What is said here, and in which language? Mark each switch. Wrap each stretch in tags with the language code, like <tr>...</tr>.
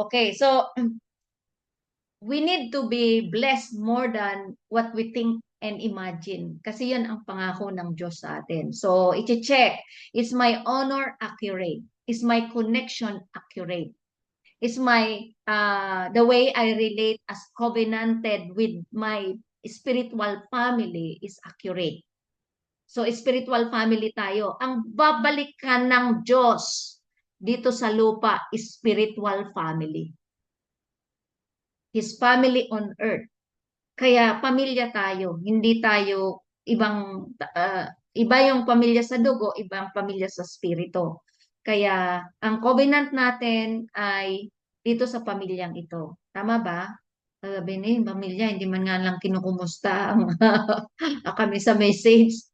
<en>Okay, so we need to be blessed more than what we think and imagine.</en> <tl>Kasi yun ang pangako ng Diyos sa atin.</tl> <en>So, i-check, is my honor accurate? Is my connection accurate? Is the way I relate as covenanted with my spiritual family is accurate? So, spiritual family tayo.</en> <tl>Ang babalikan ng Diyos dito sa lupa, spiritual family.</tl> <en>His family on earth.</en> <tl>Kaya pamilya tayo, hindi tayo iba yung pamilya sa dugo, ibang pamilya sa spirito. Kaya ang covenant natin ay dito sa pamilyang ito. Tama ba? Sabi ni pamilya, hindi man nga lang kinukumusta ang kami sa message.</tl>